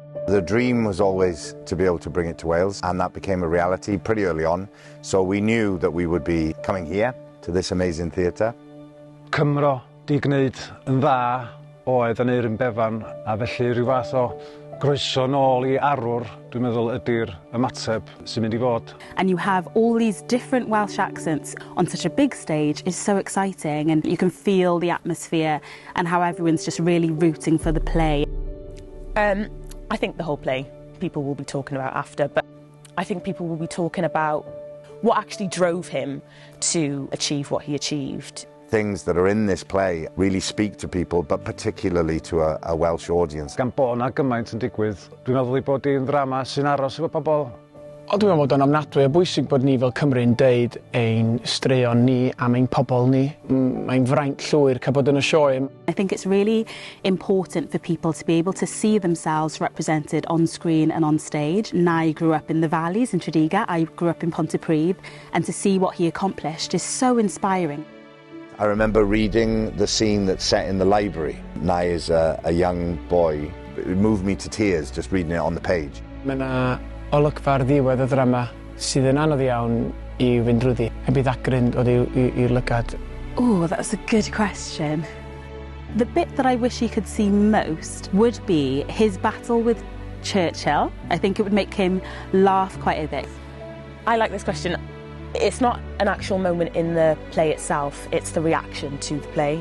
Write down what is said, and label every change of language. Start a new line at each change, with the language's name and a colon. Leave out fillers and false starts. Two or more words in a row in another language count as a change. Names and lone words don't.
English: The dream was always to be able to bring it to Wales, and that became a reality pretty early on. So we knew that we would be coming here to this amazing theatre.
Welsh: Cymro di gwneud yn dda oedd yn Nye Bevan, a felly rhyw fath o groeso nôl I arwr, dwi'n meddwl ydy'r ymateb sy'n mynd I fod.
English: And you have all these different Welsh accents on such a big stage is so exciting, and you can feel the atmosphere and how everyone's just really rooting for the play. I think the whole play people will be talking about after, but I think people will be talking about what actually drove him to achieve what he achieved. Things that are in this play really speak to people, but particularly to a Welsh audience.
Welsh: Gan bo' 'na gymaint yn digwydd, dwi'n meddwl I bod i'n ddrama sy'n aros efo pobl. O, dwi'n meddwl bod o'n ofnadwy o bwysig bod ni fel Cymru yn deud ein straeon ni am ein pobl ni. Mae'n fraint llwyr cael bod yn y sioe.
English: I think it's really important for people to be able to see themselves represented on screen and on stage. Nye grew up in the valleys in Tredigga, I grew up in Pontypridd, and to see what he accomplished is so inspiring. I remember reading the scene that's set in the library. Nye is a young boy. It moved me to tears just reading it on the page.
Welsh: Mae yna olygfa ar ddiwedd y ddrama sydd yn anodd iawn I fynd drwyddi. Heb I ddagryn dod i'r lygad.
English: Oh, that's a good question. The bit that I wish he could see most would be his battle with Churchill. I think it would make him laugh quite a bit. I like this question. It's not an actual moment in the play itself, it's the reaction to the play.